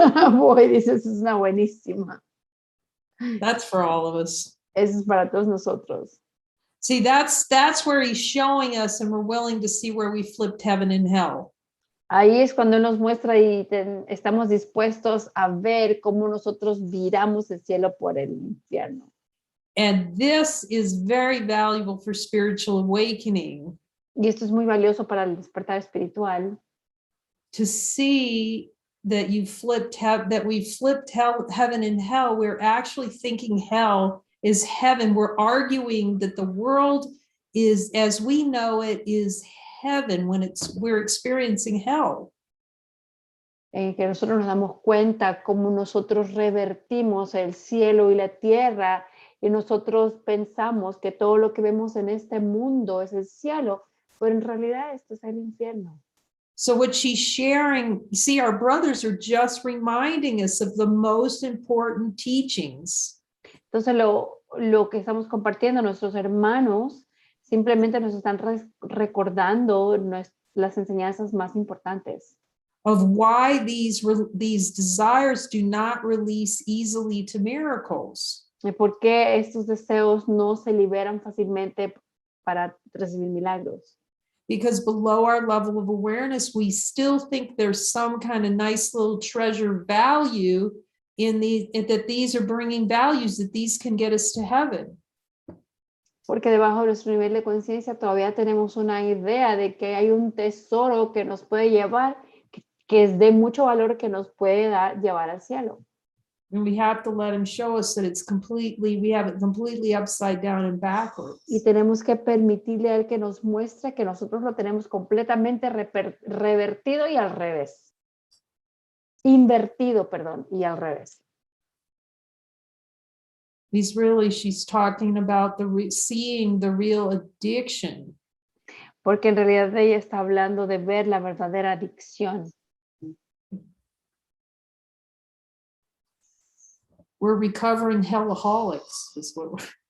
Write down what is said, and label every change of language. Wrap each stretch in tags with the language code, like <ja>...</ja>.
<es>Boy, dices, es una buenísima.</es> <en>That's for all of us.</en> <es>Eso es para todos nosotros.</es> <en>See, that's where he's showing us, and we're willing to see where we flipped heaven and hell.</en> <es>Ahí es cuando nos muestra y estamos dispuestos a ver cómo nosotros viramos el cielo por el infierno.</es> <en>And this is very valuable for spiritual awakening.</en> <es>Y esto es muy valioso para el despertar espiritual.</es> <en>To see that you that we flipped heaven and hell. We're actually thinking hell is heaven. We're arguing that the world is, as we know it, is heaven when we're experiencing hell.</en> <es>Que nosotros nos damos cuenta cómo nosotros revertimos el cielo y la tierra y nosotros pensamos que todo lo que vemos en este mundo es el cielo, pero en realidad esto es el infierno.</es> <en>So what she's sharing, you see, our brothers are just reminding us of the most important teachings.</en> <es>Entonces lo que estamos compartiendo, nuestros hermanos simplemente nos están recordando las enseñanzas más importantes.</es> <en>Of why these desires do not release easily to miracles.</en> <es>Y por qué estos deseos no se liberan fácilmente para recibir milagros.</es> <en>Because below our level of awareness, we still think there's some kind of nice little treasure value that these are bringing values, that these can get us to heaven.</en> <es>Porque debajo de nuestro nivel de conciencia todavía tenemos una idea de que hay un tesoro que nos puede llevar, que es de mucho valor, que nos puede llevar al cielo.</es> <en>And we have to let him show us that we have it completely upside down and backwards.</en> <es>Y tenemos que permitirle a él que nos muestre que nosotros lo tenemos completamente revertido y al revés. Invertido, perdón, y al revés.</es> <en>She's talking about seeing the real addiction.</en> <es>Porque en realidad ella está hablando de ver la verdadera adicción.</es> <en>We're recovering hellaholics, is what we're.</en>